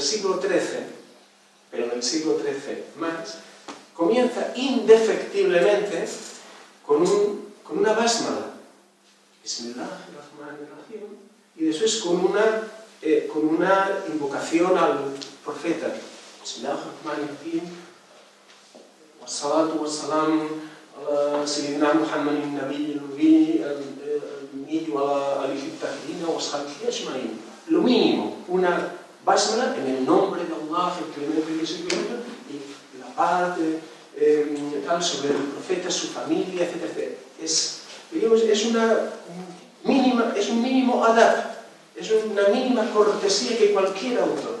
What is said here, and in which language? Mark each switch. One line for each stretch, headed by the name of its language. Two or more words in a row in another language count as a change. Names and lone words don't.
Spanish: siglo XIII, pero en el siglo XIII más, comienza indefectiblemente con una básmala, Bismillahirrahmanirrahim, y después con una invocación al profeta,
Arabic: بسم الله الرحمن الرحيم والصلاة والسلام على سيدنا محمد النبي الأمي وعلى آله الطاهرين وأصحابه أجمعين.
Spanish: Lo mínimo, una básmala en el nombre de Allah, el clemente y el y la paz tal, sobre el profeta, su familia, etc. Es un mínimo adab, es una mínima cortesía que cualquier autor.